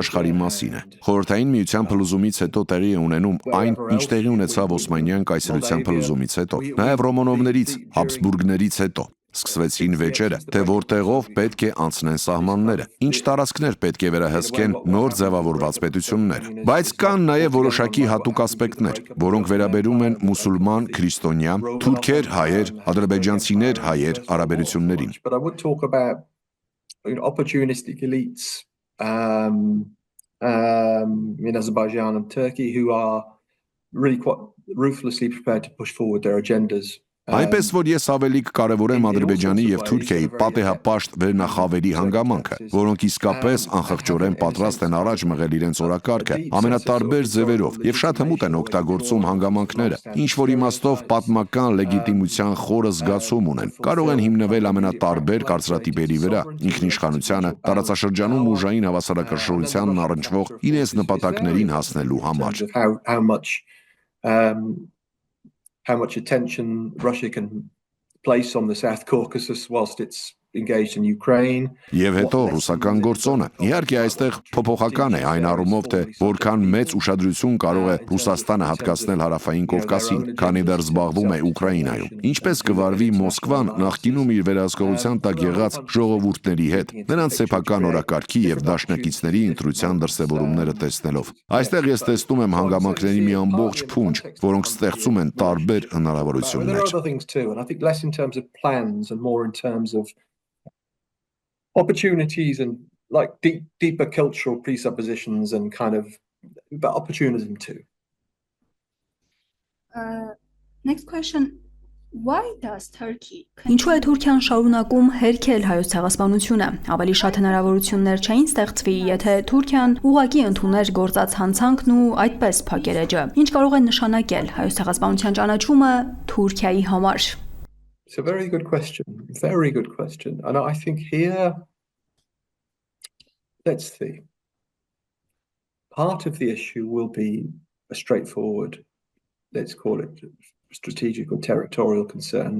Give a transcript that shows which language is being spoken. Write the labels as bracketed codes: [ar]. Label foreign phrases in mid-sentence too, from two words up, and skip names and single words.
[hy] աշխարհի մասին է։ Խորհրդային միության փլուզումից հետո տեղի է ունենում այն, ինչ տեղի ունեցավ Օսմանյան կայսրության փլուզումից հետո, նաեւ Ռոմանովներից, Հաբսբուրգներից հետո։ Սկսվեցին վեճերը, թե որտեղով պետք է անցնեն սահմանները, ինչ տարածքներ պետք է վերահսկեն նոր ձևավորված պետությունները։ Բայց կան նաև որոշակի հատուկ ասպեկտներ, որոնք վերաբերում են մուսուլման, քրիստոնյա, թուրքեր, հայեր, ադրբեջանցիներ, հայեր հարաբերություններին։ [en] But I would talk about opportunistic elites in Azerbaijan and Turkey who are really quite ruthlessly prepared to push forward their agendas. [hy] Այնպես որ ես ավելի կարևորեմ Ադրբեջանի եւ Թուրքիայի պատեհապաշտ վերնախավերի հանգամանքը, որոնք իսկապես անխղճորեն պատրաստ են առաջ մղել իրենց օրակարգը ամենատարբեր ձևերով եւ շատ հմուտ են օգտագործում հանգամանքները, ինչ որ իմաստով պատմական լեգիտիմության խորը զգացում ունեն, կարող են հիմնվել ամենատարբեր կարծրատիպերի վրա, ինքնիշխանությանը, տարածաշրջանում ուժային հավասարակշռությանն առնչվող իրենց նպատակներին հասնելու համար։ [en] How much attention Russia can place on the South Caucasus whilst it's engaged in Ukraine. [hy] Եվ հետո ռուսական գործոնը։ Իհարկե այստեղ փոփոխական է այն առումով, թե որքան մեծ ուշադրություն կարող է Ռուսաստանը հատկացնել հարավային Կովկասին, քանի դեռ զբաղվում է Ուկրաինայում։ Ինչպես կվարվի Մոսկվան նախկինում իր վերահսկողության տակ եղած ժողովուրդների հետ, նրանց սեփական օրակարգի եւ դաշնակիցների ընտրության դրսեւորումները տեսնելով։ Այստեղ ես տեսնում եմ հանգամանքների մի ամբողջ փունջ, որոնք ստեղծում են տարբեր [en] հնարավորություններ։ Opportunities and like deeper cultural presuppositions and but opportunism too. Next question. Why does Turkey? [hy] Ինչու է Թուրքիան շարունակում հերքել հայոց ցեղասպանությունը։ Ավելի շատ հնարավորություններ չէին ստեղծվի, եթե Թուրքիան ուղղակի ընդուներ գործած հանցանքն ու այդպես փակեր էջը։ Ինչ կարող է նշանակել հայոց ցեղասպանության ճանաչումը Թուրքիայի համար։ [en] It's a very good question. Very good question. And I think here, let's see. Part of the issue will be a straightforward, let's call it strategic or territorial concern.